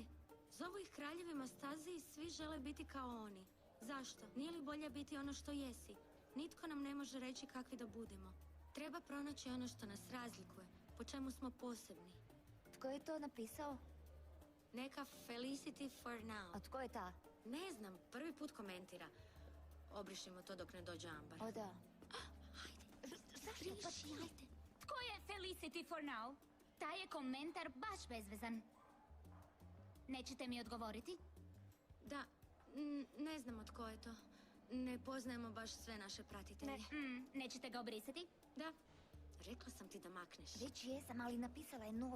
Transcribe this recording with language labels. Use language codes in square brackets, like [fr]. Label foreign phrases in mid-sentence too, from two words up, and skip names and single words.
[hr] Zovu ih kraljevima staze i svi žele biti kao oni. Zašto? Nije li bolje biti ono što jesi? Nitko nam ne može reći kakvi da budemo. Treba pronaći ono što nas razlikuje, po čemu smo posebni. Tko je to napisao? Neka Felicity for now. A tko je ta? Ne znam, prvi put komentira. Obrišimo to dok ne dođe Ambar. O da. Hajde, Zašto? hajde. Tko je Felicity for now? Taj je komentar baš bezvezan. Nećete mi odgovoriti? Da, ne znamo tko je to. Ne poznajemo baš sve naše pratitelje. Nećete ga obrisati? Da, rekla sam ti da makneš. Već jesam, ali napisala je novi.